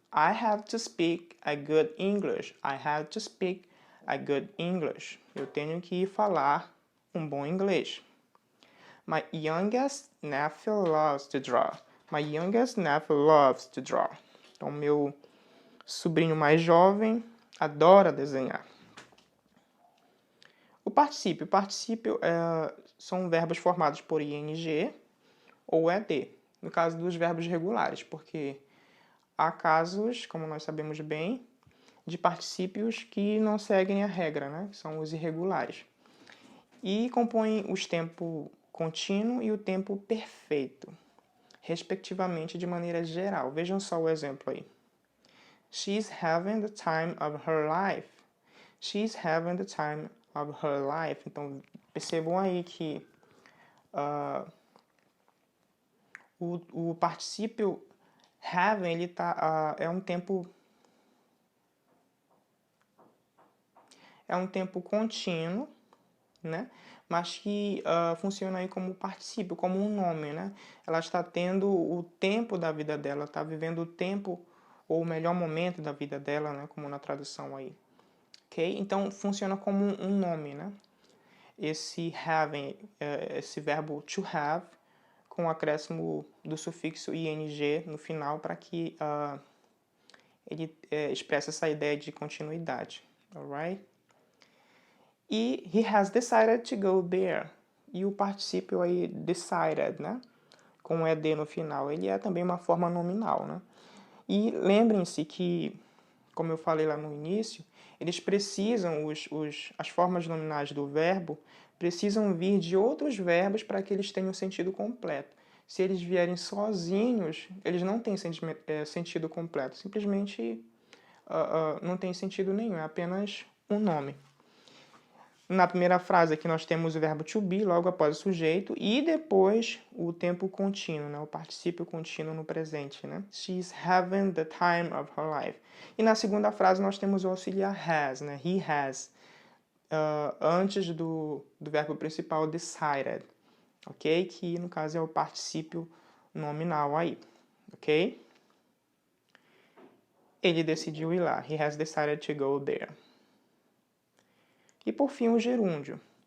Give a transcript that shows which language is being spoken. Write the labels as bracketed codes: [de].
[en] I have to speak a good English. I have to speak a good English. [pt] Eu tenho que falar um bom inglês. [en] My youngest nephew loves to draw. My youngest nephew loves to draw. [pt] Então, meu sobrinho mais jovem adora desenhar. O particípio. O particípio são verbos formados por ing ou ed, no caso dos verbos regulares, porque há casos, como nós sabemos bem, de particípios que não seguem a regra, né? São os irregulares. E compõem os tempo contínuo e o tempo perfeito, respectivamente, de maneira geral. Vejam só o exemplo aí. [en] She's having the time of her life. She's having the time of her life. [pt] Então, percebam aí que o particípio having, ele é um tempo contínuo, né? Mas que funciona aí como particípio, como um nome, né? Ela está tendo o tempo da vida dela, está vivendo o tempo ou o melhor momento da vida dela, né? Como na tradução aí. Ok? Então, funciona como um nome, né? Esse having, esse verbo to have, com o acréscimo do sufixo ing no final, para que ele expresse essa ideia de continuidade. [en] Alright? E he has decided to go there. [pt] E o particípio aí, decided, né? Com o ed no final, ele é também uma forma nominal, né? E lembrem-se que, como eu falei lá no início, eles precisam, as formas nominais do verbo precisam vir de outros verbos para que eles tenham sentido completo. Se eles vierem sozinhos, eles não têm sentido completo. Simplesmente não tem sentido nenhum, é apenas um nome. Na primeira frase aqui nós temos o verbo to be, logo após o sujeito, e depois o tempo contínuo, né? O particípio contínuo no presente, né? [en] She's having the time of her life. [pt] E na segunda frase nós temos o auxiliar has, né? He has, antes do verbo principal decided, ok? Que no caso é o particípio nominal aí, ok? Ele decidiu ir lá. He has decided to go there. E por fim o gerúndio.